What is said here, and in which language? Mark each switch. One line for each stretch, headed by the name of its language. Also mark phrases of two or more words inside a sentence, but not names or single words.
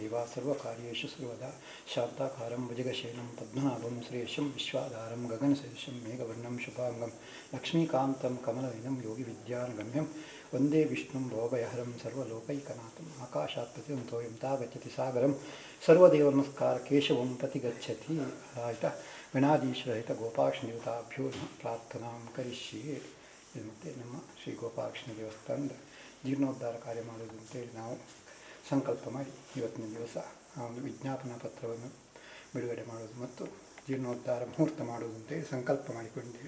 Sanskrit: सर्वकार्येषु सर्वदा शान्ताकारं भुजगशयनं पद्मनाभं श्रेयशं विश्वाधारं गगनसदृशं मेघवर्णं शुभांगं लक्ष्मीकान्तं कमलनयनं योगिविद्यानगम्यं वन्दे विष्णुं भवभयहरं सर्वलोकैकनाथम् आकाशात् प्रतिदिनं तागच्छति सागरं सर्वदेवनमस्कार केशवं प्रतिगच्छति ಆಯಿತಾ ಗಣಾಧೀಶ್ವರಹಿತ ಗೋಪಾಲಕೃಷ್ಣ ದೇವತಾಭ್ಯೋ ಪ್ರಾರ್ಥನಾ ಕರಿಷ್ಯೆ.
Kannada: ಇದು ಮತ್ತೆ ನಮ್ಮ ಶ್ರೀ ಗೋಪಾಲಕೃಷ್ಣ ದೇವಸ್ಥಾನದ ಜೀರ್ಣೋದ್ಧಾರ ಕಾರ್ಯ ಮಾಡೋದು ಅಂತೇಳಿ ನಾವು ಸಂಕಲ್ಪ ಮಾಡಿ ಇವತ್ತಿನ ದಿವಸ ಆ ಒಂದು ವಿಜ್ಞಾಪನಾ ಪತ್ರವನ್ನು ಬಿಡುಗಡೆ ಮಾಡೋದು ಮತ್ತು ಜೀರ್ಣೋದ್ಧಾರ ಮುಹೂರ್ತ ಮಾಡುವುದು ಅಂತೇಳಿ ಸಂಕಲ್ಪ ಮಾಡಿಕೊಂಡಿದ್ದೇವೆ.